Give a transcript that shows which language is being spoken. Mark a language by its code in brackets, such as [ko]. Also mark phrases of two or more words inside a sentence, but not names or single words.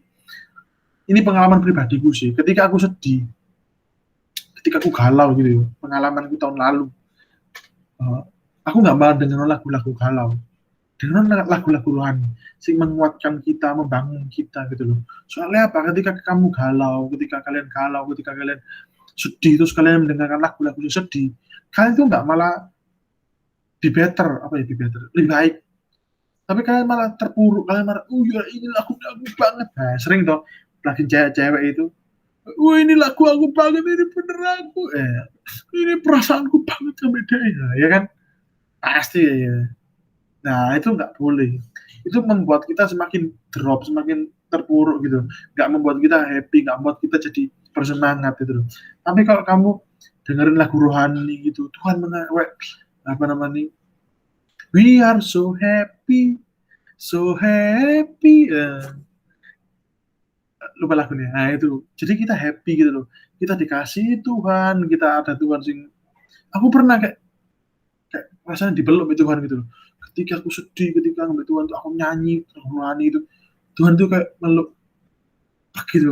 [id] Ini pengalaman pribadiku sih, ketika aku sedih, ketika aku galau gitu ya, pengalamanku tahun lalu, uh, aku nggak malah dengar lagu-lagu galau, dengan lagu-lagu rohani sing menguatkan kita, membangun kita gitu loh. Soalnya apa? Ketika kamu galau, ketika kalian sedih, terus kalian mendengarkan lagu-lagu yang sedih, kalian tuh nggak malah [en] be better, [id] lebih baik. Tapi kalian malah terpuruk, kalian malah, oh ya ini lagu aku banget. Nah, sering toh, lagi cewek-cewek itu, wah ini lagu aku banget, ini bener aku, ini perasaanku banget sampai dia, ya kan? Pasti ya. Nah, itu nggak boleh. Itu membuat kita semakin drop, semakin terpuruk gitu. Nggak membuat kita happy, nggak membuat kita jadi bersemangat gitu loh. Tapi kalau kamu dengerin lagu rohani gitu, Tuhan apa namanya, [en] we are so happy, so happy. [id] Lupa lagunya. Nah, itu. Jadi kita happy gitu loh. Kita dikasih Tuhan, kita ada Tuhan sing. Aku pernah kayak rasanya dipeluk sama Tuhan gitu loh. Ketika aku sedih, ketika sama Tuhan tuh aku nyanyi, rohani itu, Tuhan tuh kayak meluk gitu.